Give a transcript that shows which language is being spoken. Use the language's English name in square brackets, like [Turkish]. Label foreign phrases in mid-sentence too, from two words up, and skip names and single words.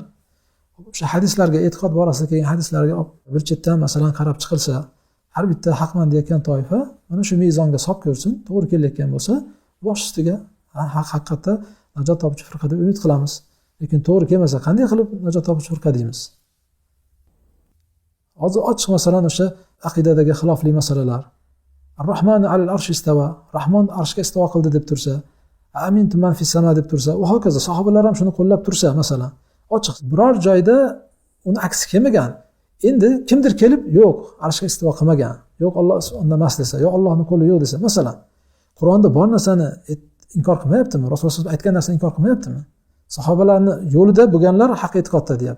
[Uzbek] O'sha hadislarga, e'tiqod borasida kelgan hadislarga bir chetdan masalan qarab chiqilsa, har bitta haqman deyotgan toifa mana shu mezonga solib ko'rsin, to'g'ri kelayotgan bo'lsa, bosh ustiga haqiqatda najot topuvchi firqa deb umid qilamiz. Lekin to'g'ri kelmasa, qanday qilib najot topuvchi firqa deymiz? Hozir ochiq masalan o'sha aqidadagi xilofli masalalar. [Arabic] الرحمن على العرش استوى, [Uzbek] Rahmon arshga istivo qildi deb tursa, [Arabic] أأمنتم من في السماء [Uzbek] deb tursa, va hokazo sahobalar ham shuni qo'llab tursa, masalan, ochiq biror joyda uni aksi kelmagan. Endi kimdir kelib, yo'q, arshga istivo qilmagan, yo'q Alloh unda emas desa, yo'q Allohning qo'li yo'q desa, masalan, Qur'onda bor narsani inkor qilmayaptimi? Rasululloh aytgan narsani inkor qilmayaptimi? Sahobalarning yo'lida bo'lganlar haq e'tiqodda deyapti.